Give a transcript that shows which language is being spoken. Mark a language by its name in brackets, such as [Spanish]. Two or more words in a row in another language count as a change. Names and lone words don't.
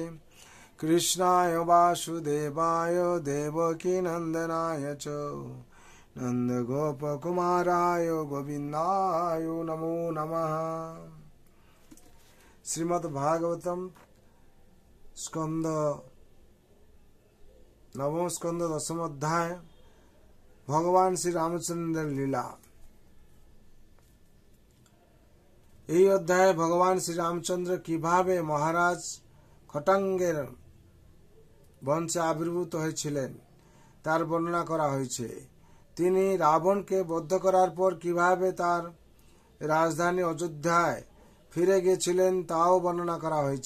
[Sanskrit] कृष्णाय वासुदेवाय देवकी नंदनाय च नंदगोपकुमाराय गोविन्दाय नमो नमः। श्रीमद् भागवतम स्कंद नवम स्कंद दशम अध्याय भगवान श्री रामचंद्र लीला। [Bangla] এই অধ্যায়ে ভগবান শ্রীরামচন্দ্র কিভাবে মহারাজ খটাঙ্গের বংশে আবির্ভূত হয়েছিলেন তার বর্ণনা করা হয়েছে। তিনি রাবণকে বধ করার পর কিভাবে তার রাজধানী অযোধ্যায় ফিরে গিয়েছিলেন তাও বর্ণনা করা হয়েছে।